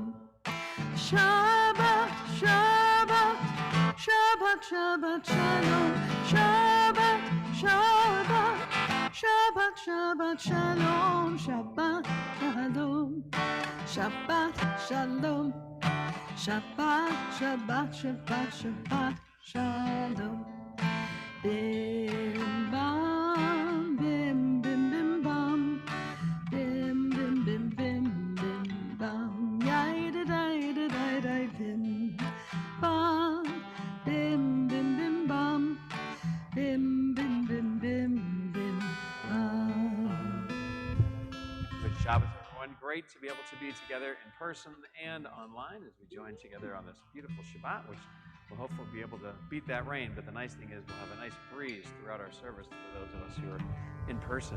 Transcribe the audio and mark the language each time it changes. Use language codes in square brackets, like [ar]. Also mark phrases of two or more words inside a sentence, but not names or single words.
[he] שבת, שבת, שבת, שבת שלום, שבת, שבת, שבת, שבת שלום, שבת שלום, שבת שלום, שבת, שבת, שבת, שבת שלום. Bim bam, bim bim bim bam, bim bim bim bim bim bam, yai da dai da dai dai bim bam, bim bim bim bam, bim bim bim bim bim bam. [en] Good Shabbat, everyone. Great to be able to be together in person and online as we join together on this beautiful Shabbat, which we'll hopefully be able to beat that rain, but the nice thing is we'll have a nice breeze throughout our service for those of us who are in person.